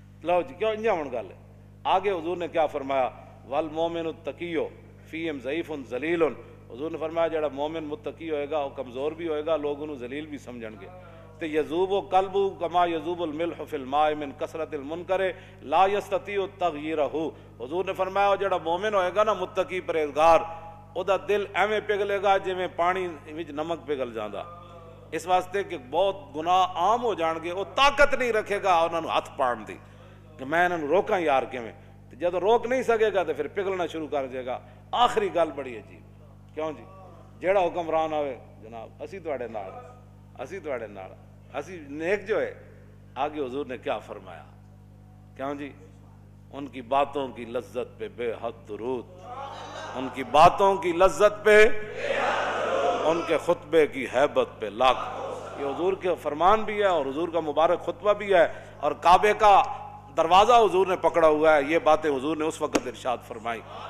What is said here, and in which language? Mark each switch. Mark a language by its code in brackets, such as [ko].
[pa] لو جی کیوں انجا ہون گل ہے۔ آگے حضور نے کیا فرمایا [ar] والمومن التقی فیہم ضعیف ذلیل، [pa] حضور نے فرمایا جڑا مومن متقی ہوئے گا وہ کمزور بھی ہوئے گا، لوگ انہوں ذلیل بھی سمجھن گے۔ تے [ar] یذوب قلب کما یذوب الملح فی الماء من کثرت المنکر لا یستطیع تغییرہ، [pa] حضور نے فرمایا جڑا مومن ہوئے گا نا متقی پرہیزگار، او دا دل ایویں پگھلے گا جویں پانی وچ نمک پگھل جاندا، اس واسطے کہ بہت گناہ عام ہو جان گے، وہ طاقت نہیں رکھے گا انہاں نوں ہاتھ پاڑن دی کہ میں انہاں نوں روکاں یار کیویں، جب روک نہیں سکے گا تو پھر پگھلنا شروع کر دے گا. آخری گل بڑی عجیب, کیوں جی جیڑا حکمران آوے جناب اسی تواڈے نال, اسی تواڈے نال, اسی نیک جو ہے. [ur] آگے حضور نے کیا فرمایا, کیوں جی ان کی باتوں کی لذت پہ بے حد درود, ان کی باتوں کی لذت پہ, ان کے خطبے کی ہیبت پہ لاکھ. یہ حضور کے فرمان بھی ہے اور حضور کا مبارک خطبہ بھی ہے, اور کعبے کا دروازہ حضور نے پکڑا ہوا ہے. یہ باتیں حضور نے اس وقت ارشاد فرمائی.